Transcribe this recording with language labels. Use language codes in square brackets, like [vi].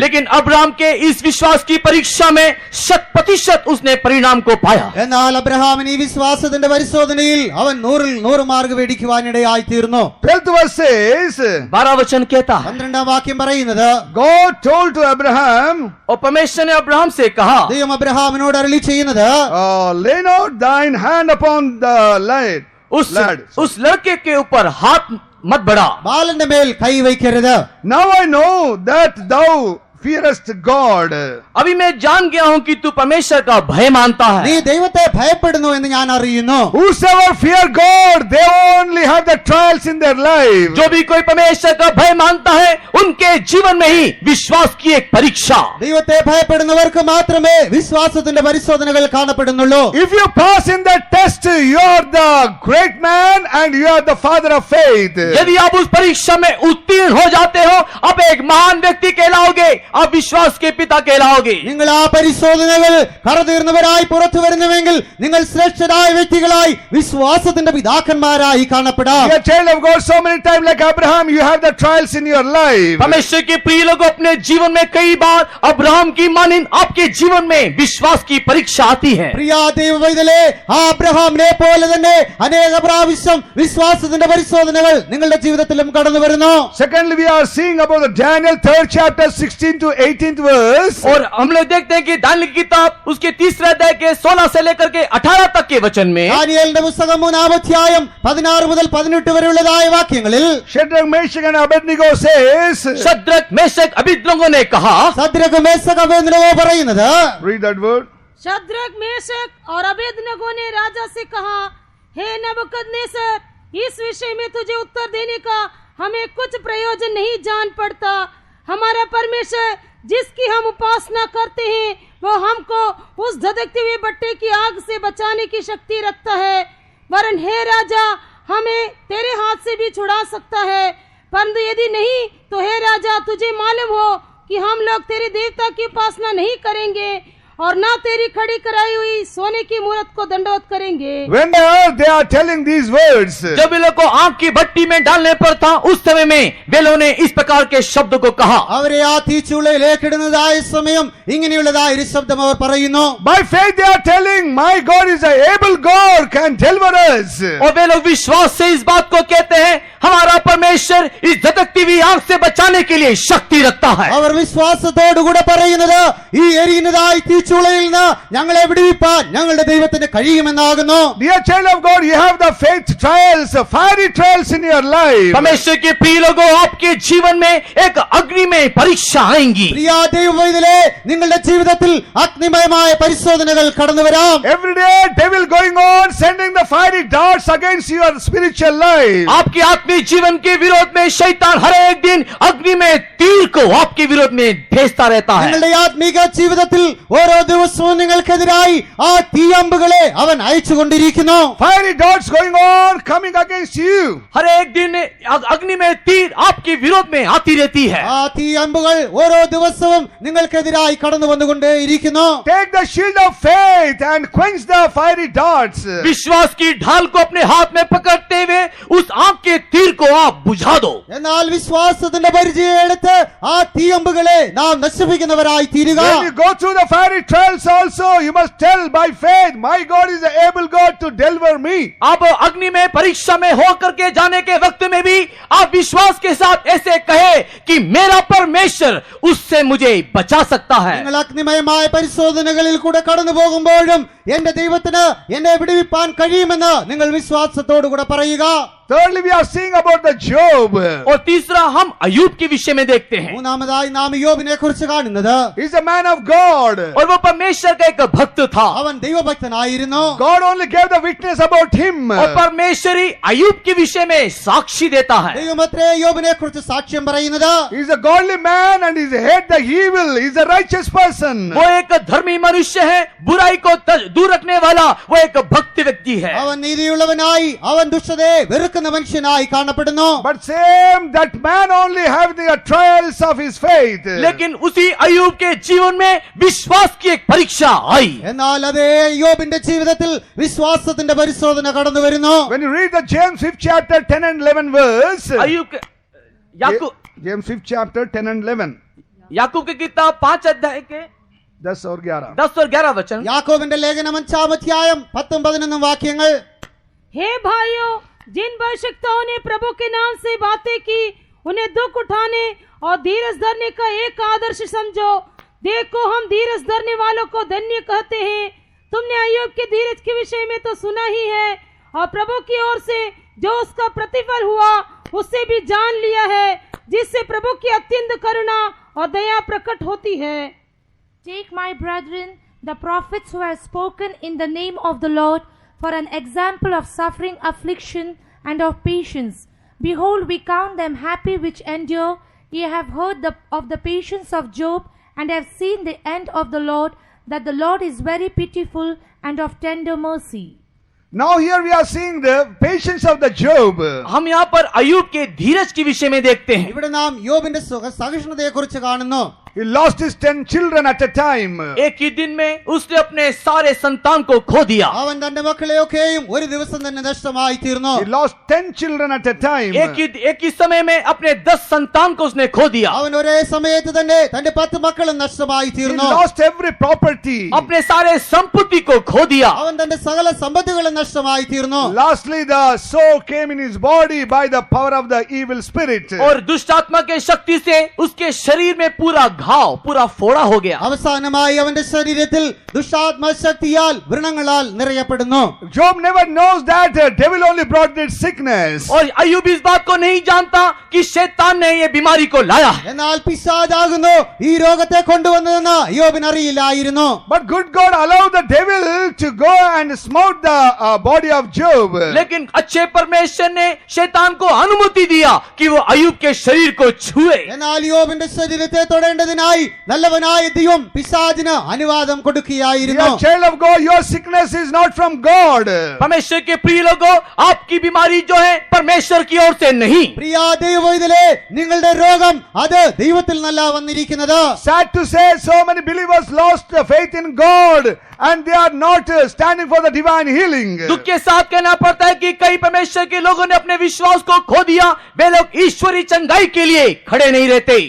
[hi] लेकिन अब्राहम के इस विश्वास की परीक्षा में 100% उसने परिणाम को पाया। [ml] എന്നാൽ അബ്രഹാമിന് ഈ വിശ്വാസത്തിന്റെ പരിശോധനയിൽ അവൻ 100 മാർക്ക് മേടിക്കുവാനിടയായി തീർന്നു. [en] 12th verse says, [hi] 12 वचन कहता है, [ml] 12 വാക്യം പറയുന്നത്, [en] God told to Abraham, [hi] और परमेश्वर ने अब्राहम से कहा, [ml] ദൈവം അബ്രഹാമിനോട് അരുളി ചെയ്യുന്നത്, [en] lay not thine hand upon the lad. [hi] उस लड़के के ऊपर हाथ मत बढ़ा। [ml] ബാലന്റെ മേൽ കൈ വയ്ക്കരുത്. [en] Now I know that thou fearest God. [hi] अभी मैं जान गया हूं कि तू परमेश्वर का भय मानता [ml] നീ [hi] है। [ml] ദൈവത്തെ ഭയപ്പെടുന്നു എന്ന് ഞാൻ അറിയുന്നു. [en] Whosoever fear God, they only have the trials in their life. [hi] जो भी कोई परमेश्वर का भय मानता है उनके जीवन में ही विश्वास की एक परीक्षा। [ml] ദൈവത്തെ ഭയപ്പെടുന്നവർക്ക് മാത്രമേ വിശ്വാസത്തിന്റെ പരിശോധനകൾ കാണപ്പെടുന്നുള്ളൂ. [en] If you pass in that test, you are the great man and you are the father of faith. [hi] यदि आप उस परीक्षा में उत्तीर्ण हो जाते हो, आप एक महान व्यक्ति कहलाओगे, आप विश्वास के पिता कहलाओगे। [ml] നിങ്ങൾ ആ പരിശോധനകൾ കടതീർന്നവരായി പുറത്തു വരുന്നുവെങ്കിൽ നിങ്ങൾ ശ്രേഷ്ഠരായ വ്യക്തികളായി വിശ്വാസത്തിന്റെ പിതാക്കന്മാരായി കാണപ്പെടാം. [en] You are child of God so many times like Abraham, you have the trials in your life. [hi] परमेश्वर के प्रिय लोगों, अपने जीवन में कई बार अब्राहम की मानिंद आपके जीवन में विश्वास की परीक्षा आती है। [ml] പ്രിയ ദൈവവൈതലേ, ആ അബ്രഹാമിനെ പോലെ തന്നെ അനേക പ്രാവശ്യം വിശ്വാസത്തിന്റെ പരിശോധനകൾ നിങ്ങളുടെ ജീവിതത്തിലും കടന്നു വരുന്നു. [en] Secondly, we are seeing about the Daniel 3rd chapter 16 to 18th verse. [hi] और हम लोग देखते हैं कि दानियेल की किताब उसके 3 अध्याय के 16 से लेकर के 18 तक के वचन में [ml] ദാനിയേലിന്റെ പുസ്തകം 3-ാം അധ്യായം 16 മുതൽ 18 വരെയുള്ളതായ വാക്യങ്ങളിൽ [en] Shadrach, Meshach and Abednego says, [hi] Shadrach Meshach Abednego ने कहा, [ml] സദ്രക് മേശക് അബേദ്നെഗോ പറയുന്നത്, [en] read that word. [hi] Shadrach Meshach और अबेदनगो ने राजा से कहा, हे नबूकदनेस्सर, इस विषय में तुझे उत्तर देने का हमें कुछ प्रयोजन नहीं जान पड़ता। हमारा परमेश्वर जिसकी हम उपासना करते हैं वो हमको उस धधकते हुए भट्टे की आग से बचाने की शक्ति रखता है। वरन हे राजा, हमें तेरे हाथ से भी छुड़ा सकता है, परंतु यदि नहीं तो हे राजा, तुझे मालूम हो कि हम लोग तेरे देवता की उपासना नहीं करेंगे और ना तेरी खड़ी कराई हुई सोने की मूर्त को दंडवत करेंगे। [en] Whenever they are telling these words, [hi] जब वे लोग को आग की भट्टी में डालने पर था, उस समय में वे लोगों ने इस प्रकार के शब्द को कहा। [ml] അവരെ ആ തീച്ചൂളയിലേക്ക് ഇടുന്നതായ സമയം ഇങ്ങനെയുള്ളതായ ഒരു ശബ്ദം അവർ പറയുന്നു. [en] by faith they are telling, my God is an able God, can deliver us. [hi] और वे लोग विश्वास से इस बात को कहते हैं, हमारा परमेश्वर इस धधकती हुई आग से बचाने के लिए शक्ति रखता है। [ml] അവർ വിശ്വാസത്തോടുകൂടെ പറയുന്നത്, ഈ എരിയുന്നതായ തീച്ചൂളയിൽ നിന്ന് ഞങ്ങളെ വിടുവിപ്പാൻ ഞങ്ങളുടെ ദൈവത്തിന് കഴിയുമെന്നാകുന്നു. [en] Dear child of God, you have the faith trials, fiery trials in your life. [hi] परमेश्वर के प्रिय लोगों, आपके जीवन में एक अग्नि में परीक्षा आएंगी। [ml] പ്രിയ ദൈവവൈതലേ, നിങ്ങളുടെ ജീവിതത്തിൽ അഗ്നിമയമായ പരിശോധനകൾ കടന്നു വരാം. [en] Every day devil going on sending the fiery darts against your spiritual life. [hi] आपके आत्मिक जीवन के विरोध में शैतान हर एक दिन अग्नि में तीर को आपके विरोध में भेजता रहता है। [ml] നിങ്ങളുടെ ആത്മീക ജീവിതത്തിൽ ഓരോ ദിവസവും നിങ്ങൾക്കെതിരായി ആ തീയമ്പുകളെ അവൻ അയച്ചുകൊണ്ടിരിക്കുന്നു. [en] Fiery darts going on coming against you. [hi] हर एक दिन अग्नि में तीर आपके विरोध में आती रहती है। [ml] ആ തീയമ്പുകൾ ഓരോ ദിവസവും നിങ്ങൾക്കെതിരായി കടന്നു വന്നുകൊണ്ടേയിരിക്കുന്നു. [en] Take the shield of faith and quench the fiery darts. [hi] विश्वास की ढाल को अपने हाथ में पकड़ते हुए उस आग के तीर को आप बुझा दो। [ml] എന്നാൽ വിശ്വാസത്തിന്റെ പരിചയം എടുത്ത് ആ തീയമ്പുകളെ നാം നശിപ്പിക്കുന്നവരായി തീരുക. [en] When you go through the fiery trials also, you must tell by faith, my God is the able God to deliver me. [hi] आप अग्नि में परीक्षा में होकर के जाने के वक्त में भी आप विश्वास के साथ ऐसे कहे कि मेरा परमेश्वर उससे मुझे बचा सकता है। [ml] നിങ്ങൾ അഗ്നിമയമായ പരിശോധനകളിൽ കൂടെ കടന്നു പോകുമ്പോഴും എന്റെ ദൈവത്തിന് എന്നെ വിടുവിപ്പാൻ കഴിയുമെന്ന് നിങ്ങൾ വിശ്വാസത്തോടുകൂടെ പറയുക. [en] Thirdly, we are seeing about the Job. [hi] और तीसरा हम अयूब के विषय में देखते हैं। [ml] മൂന്നാമതായി നാം യോബിനെ കുറിച്ച് കാണുന്നത്, [en] He's a man of God. [hi] और वो परमेश्वर का एक भक्त था। [ml] അവൻ ദൈവഭക്തനായിരുന്നു. [en] God only gave the witness about him. [hi] और परमेश्वर ही अयूब के विषय में साक्षी देता है। [ml] ദൈവമത്രേ യോബിനെ കുറിച്ച് സാക്ഷ്യം പറയുന്നത്. [en] He's a godly man and he's hate the evil. He's a righteous person. [hi] वो एक धर्मी मनुष्य है, बुराई को दूर रखने वाला वो एक भक्त व्यक्ति है। [ml] അവൻ നീതിയുള്ളവനായി അവൻ ദുഷ്ടതയെ വെറുക്കുന്ന മനുഷ്യനായി കാണപ്പെടുന്നു. [en] But same that man only have the trials of his faith. [hi] लेकिन उसी अयूब के जीवन में विश्वास की एक परीक्षा आई। [ml] എന്നാൽ അതേ യോബിന്റെ ജീവിതത്തിൽ വിശ്വാസത്തിന്റെ പരിശോധന കടന്നു വരുന്നു. [en] When you read the James 5th chapter 10 and 11 verse, [hi] Ayub के [en] James 5th chapter 10 and 11, [hi] याकूब की किताब 5 अध्याय के 10 और 11. 10 और 11 वचन। [ml] യാക്കോബിന്റെ ലേഖനം 5-ാം അധ്യായം 10-11 വാക്യങ്ങൾ. [hi] हे भाइयों, जिन भविष्यवक्ताओं ने प्रभु के नाम से बातें की, उन्हें दुख उठाने और धीरज धरने का एक आदर्श समझो। देखो, हम धीरज धरने वालों को धन्य कहते हैं। तुमने अय्यूब के धीरज के विषय में तो सुना ही है, और प्रभु की ओर से जो उसका प्रतिफल हुआ उससे भी जान लिया है। जिससे प्रभु की अत्यंत करुणा और दया प्रकट होती है। [en] Take, my brethren, the prophets who have spoken in the name of the Lord for an example of suffering, affliction, and of patience. Behold, we count them happy which endure. Ye have heard of the patience of Job, and have seen the end of the Lord, that the Lord is very pitiful and of tender mercy. Now here we are seeing the patience of the Job. [hi] हम यहाँ पर अय्यूब के धीरज के विषय में देखते हैं। [ml] ഇവിടെ നാം യോബിന്റെ സഹിഷ്ണുതയെ കുറിച്ച് കാണുന്നു. [en] He lost his 10 children at a time. [hi] एक ही दिन में उसने अपने सारे संतान को खो दिया। [ml] അവൻ തന്റെ മക്കളെയൊക്കെയും ഒരു ദിവസം തന്നെ നഷ്ടമായി തീർന്നു. [en] He lost 10 children at a time. [hi] एक ही समय में अपने 10 संतान को उसने खो दिया। [ml] അവൻ ഒരേ സമയത്ത് തന്നെ തന്റെ 10 മക്കളും നഷ്ടമായി [en] He [ml] തീർന്നു. [en] lost every property. [hi] अपने सारे संपत्ति को खो दिया। [ml] അവൻ തന്റെ സകല സമ്പത്തുകളും നഷ്ടമായി തീർന്നു. [en] Lastly, the soul came in his body by the power of the evil spirit. [hi] और दुष्ट आत्मा के शक्ति से उसके शरीर में पूरा घाव, पूरा फोड़ा हो गया। [ml] അവസാനമായി അവന്റെ ശരീരത്തിൽ ദുഷ്ടാത്മ ശക്തിയാൽ വ്രണങ്ങളാൽ നിറയപ്പെടുന്നു. [en] Job never knows that devil only brought this sickness. [hi] और अय्यूब इस बात को नहीं जानता कि शैतान ने ये बीमारी को लाया है। [ml] എന്നാൽ പിശാചാകുന്നു ഈ രോഗത്തെ കൊണ്ടുവന്നതെന്ന് യോബിന് അറിയില്ലായിരുന്നു. [en] But good God allowed the devil to go and smote the body of Job. [hi] लेकिन अच्छे परमेश्वर ने शैतान को अनुमति दिया कि वो अय्यूब के शरीर को छुए। [ml] എന്നാൽ യോബിന്റെ ശരീരത്തെ തൊടേണ്ടതിനായി നല്ലവനായ ദൈവം പിശാചിന് അനുവാദം കൊടുക്കുകയായിരുന്നു. [en] Dear child of God, your sickness is not from God. [hi] परमेश्वर के प्रिय लोगों, आपकी बीमारी जो है परमेश्वर की ओर से नहीं। [ml] പ്രിയ ദൈവവൈതലേ, നിങ്ങളുടെ രോഗം അത് ദൈവത്തിൽ നിന്നല്ല വന്നിരിക്കുന്നത്. [en] Sad to say, so many believers lost the faith in God and they are not standing for the divine healing. [hi] दुख के साथ कहना पड़ता है कि कई परमेश्वर के लोगों ने अपने विश्वास को खो दिया। वे लोग ईश्वरी चंगाई के लिए खड़े नहीं रहते।